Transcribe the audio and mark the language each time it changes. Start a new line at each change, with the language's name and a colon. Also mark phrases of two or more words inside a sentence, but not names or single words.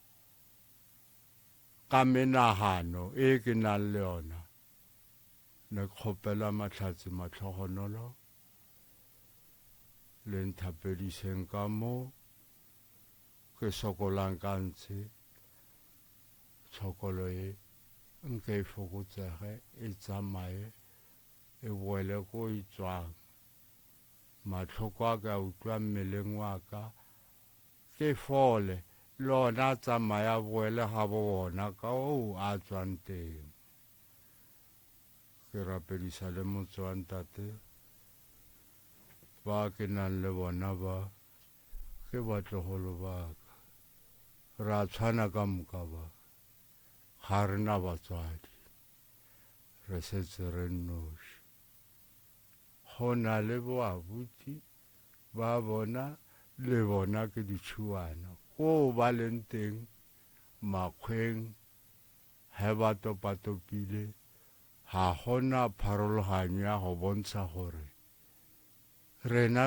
Northern Sotho: ka menagano e ke nang le yona ne kgopela mahlatse matlhogonolo le nthapediseng ka mo ke sokolang ka ntshe tshokolo e nke e fokotsege e tsamaye e boele ko e tswang matlhoko a ka utlwa mmeleng wa ka ke fole lona tsamaya boele ga bo bona ka o a tswang teng ke rapedisa le motse wa ntate ba ke nang le bona ba ke batlogolo ba ka re a tshwana ka moka ba ga re na batswadi re setse re nnoši go na le boabuti ba bona le bona ke ditšhuana ko ba leng teng makgweng ge ba topatopile ga gona pharologanyo ya go bontsha gore rena